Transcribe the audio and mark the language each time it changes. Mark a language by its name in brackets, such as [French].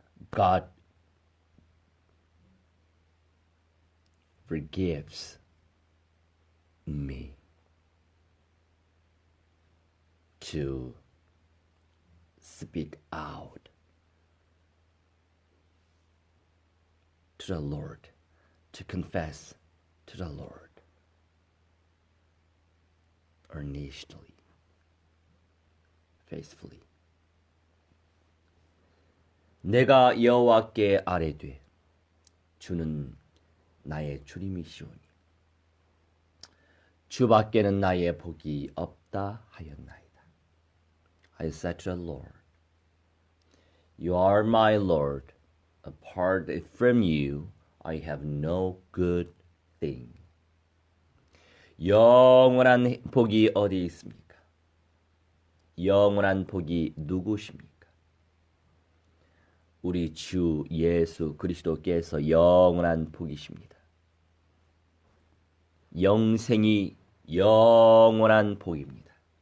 [English] God forgives me to speak out to the Lord, to confess to the Lord earnestly, faithfully. [Korean] 내가 여호와께 아뢰되 주는 나의 주님이시오니 주밖에는 나의 복이 없다 하였나이다. [English] I said to the Lord, You are my Lord. Apart from you, I have no good thing. [Korean] 영원한 복이 어디 있습니까? 영원한 복이 누구십니까? 우리 주 예수 그리스도께서 영원한 복이십니다. 영생이 영원한 복입니다.